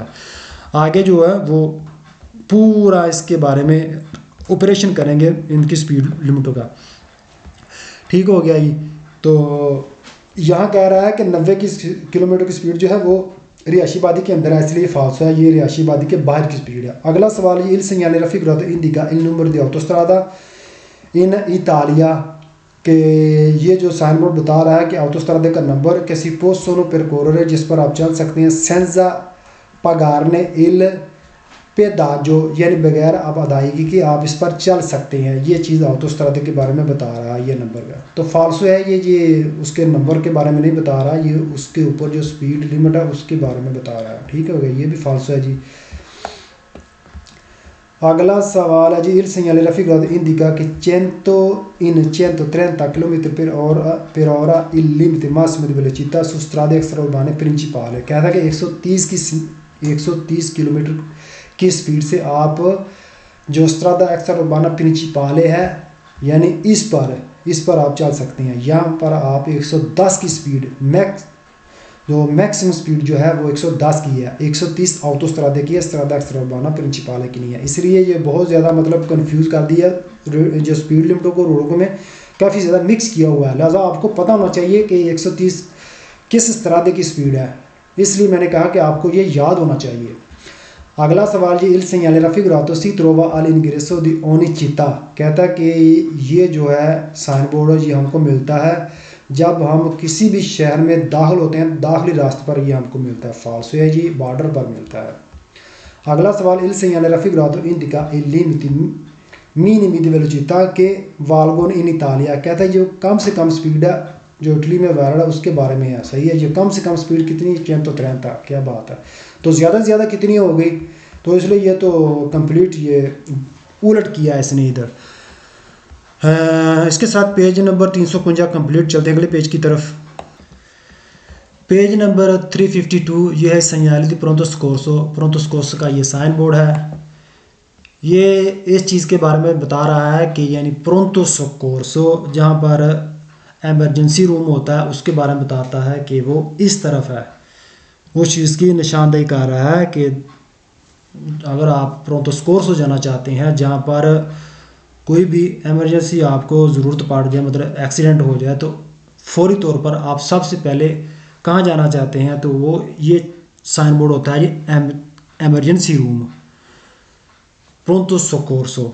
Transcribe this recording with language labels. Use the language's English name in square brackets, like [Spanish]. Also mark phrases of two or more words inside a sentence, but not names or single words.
[Hindi] आगे जो है वो पूरा इसके बारे में ऑपरेशन करेंगे इनकी स्पीड लिमिटों का। ठीक हो गया ये। तो यहाँ कह रहा है कि 90 किलोमीटर की स्पीड जो है वो रिहायशी आबादी के अंदर है, इसलिए फाल्स है, ये रिहायशी आबादी के बाहर की स्पीड है। अगला सवाल ये, [Italian] il segnale raffigurato indica il numero di autostrada in Italia, [Hindi] कि ये जो [English] sign board [Hindi] बता रहा है कि ऑटोस्ट्रादा का नंबर [Italian] che si possono percorrere, [Hindi] जिस पर आप चल सकते हैं, [Italian] senza pagarne il pedaggio, [Hindi] यानी बगैर आप अदायगी कि आप इस पर चल सकते हैं। ये चीज़ ऑटोस्ट्रादा के बारे में बता रहा है ये नंबर का। तो फाल्सो है ये उसके नंबर के बारे में नहीं बता रहा, ये उसके ऊपर जो [English] speed limit [Hindi] है उसके बारे में बता रहा है। ठीक हो गया, ये भी फाल्सो है जी। अगला सवाल है जी, [Italian] il segnale raffigurato indica che 130 km/h il limite massimo di velocità su strade extraurbane principali। [Hindi] कहता है कि 130 किलोमीटर की स्पीड से आप जो [Italian] strada extraurbana principale [Hindi] है यानी इस पर आप चल सकते हैं। यहाँ पर आप 110 की स्पीड [English] maximum speed [Hindi] जो है वो 110 की है, 130 ऑटोस्ट्रादा की है, [Italian] strada extraurbana principale [Hindi] की नहीं है। इसलिए ये बहुत ज़्यादा मतलब कंफ्यूज कर दिया जो स्पीड लिमिटों को, रोडों में काफ़ी ज़्यादा मिक्स किया हुआ है। लिहाजा आपको पता होना चाहिए कि 130 किस स्ट्रादे की स्पीड है, इसलिए मैंने कहा कि आपको ये याद होना चाहिए। अगला सवाल जी, [Italian] il segnale raffigurato si trova all'ingresso di ogni città। [Hindi] कहता है कि ये जो है [English] sign board [Hindi] है ये हमको मिलता है जब हम किसी भी शहर में दाखिल होते हैं, दाखिली रास्ते पर ये हमको मिलता है। फाल्सो है जी, बॉर्डर पर मिलता है। अगला सवाल, [Italian] il segnale raffigurato indica il limite minimi di velocità che valgono in Italia। [Hindi] कहता है जो कम से कम स्पीड है जो इटली में वैलिड है उसके बारे में है। सही है, जो कम से कम स्पीड कितनी, 130। क्या बात है, तो ज़्यादा से ज़्यादा कितनी हो गई, तो इसलिए ये तो कंप्लीट ये उलट किया है इसने इधर। इसके साथ [English] page number [Hindi] 355 कंप्लीट। चलते हैं अगले पेज की तरफ। [English] page number [Hindi] 352 ये है [Italian] segnale di pronto soccorso [Hindi] का ये [English] sign board [Hindi] है। ये इस चीज़ के बारे में बता रहा है कि यानी [Italian] pronto soccorso [Hindi] जहाँ पर [English] emergency room [Hindi] होता है उसके बारे में बताता है कि वो इस तरफ है। उस चीज़ की निशानदेही कर रहा है कि अगर आप [Italian] pronto soccorso [Hindi] जाना चाहते हैं जहाँ पर कोई भी एमरजेंसी आपको ज़रूरत पड़ जाए, मतलब एक्सीडेंट हो जाए, तो फौरी तौर पर आप सबसे पहले कहाँ जाना चाहते हैं, तो वो ये [English] sign board [Hindi] होता है ये [English] emergency room [Italian] pronto soccorso.